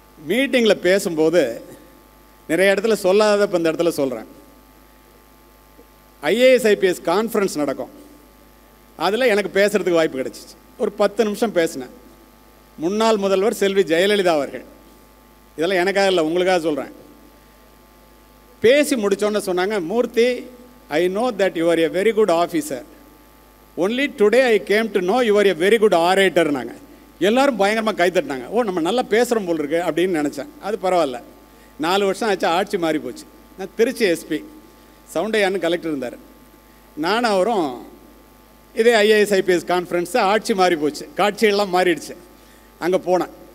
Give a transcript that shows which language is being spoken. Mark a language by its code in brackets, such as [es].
[ta] மீட்டிங்கில் பேசும்போது நிறைய இடத்துல சொல்லாத இப்போ இந்த இடத்துல சொல்கிறேன். IAS IPS கான்ஃபரன்ஸ் நடக்கும், அதில் எனக்கு பேசுகிறதுக்கு வாய்ப்பு கிடச்சிச்சு. ஒரு 10 நிமிஷம் பேசினேன். முன்னாள் முதல்வர் செல்வி ஜெயலலிதா அவர்கள், இதெல்லாம் எனக்காக இல்லை உங்களுக்காக சொல்கிறேன். பேசி முடித்தோன்னு சொன்னாங்க, [en] Murthy, I know that you are a very good officer. Only today I came to know you are a very good orator. [ta] நாங்கள் எல்லோரும் பயங்கரமாக கைத்தட்டினாங்க. ஓ நம்ம நல்லா பேசுகிறோம் போல் இருக்கு அப்படின்னு நினச்சேன். அது பரவாயில்ல. 4 வருஷம் ஆச்சு, ஆட்சி மாறி போச்சு. நான் திருச்சி எஸ்பி, சவுண்டையான்னு கலெக்டர் இருந்தார். நானும் அவரும் இதே IAS IPS கான்ஃபரன்ஸு, ஆட்சி மாறி போச்சு, காட்சியெல்லாம் மாறிடுச்சு. அங்கே போனேன்.